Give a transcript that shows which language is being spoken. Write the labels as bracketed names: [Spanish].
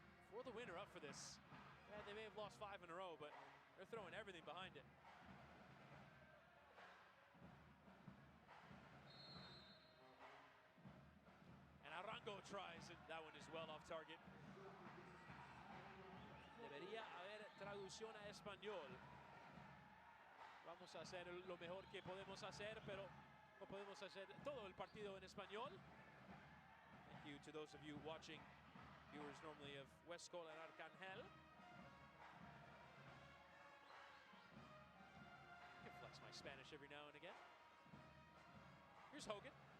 [English] For the winner up for this. Yeah, they may have lost 5 in a row, but they're throwing everything behind it. And Arango tries, and that one is well off target. [Spanish] Debería haber traducción a español. Vamos a hacer lo mejor que podemos hacer, pero no podemos hacer todo el partido en español. [English] Thank you to those of you watching, viewers normally of Westcol and Arcangel. I can flex my Spanish every now and again. Here's Hogan.